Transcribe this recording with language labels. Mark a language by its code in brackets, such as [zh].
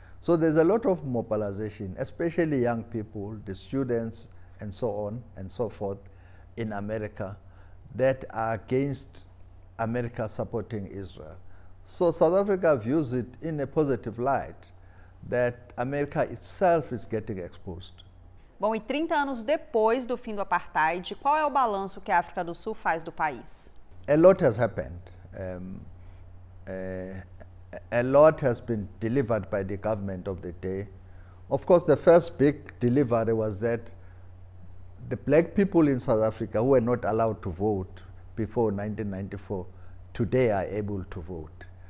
[en] So there's a lot of mobilization, especially young people, the students, and so on and so forth in America that are against America supporting Israel. So South Africa views it in a positive light, that America itself is getting exposed. [pt] Bom, e 30 anos depois do fim do apartheid, qual é o balanço que a África do Sul faz do país? [en] A lot has happened. A lot has been delivered by the government of the day. Of course, the first big delivery was that the black people in South Africa who were not allowed to vote before 1994, today are able to vote.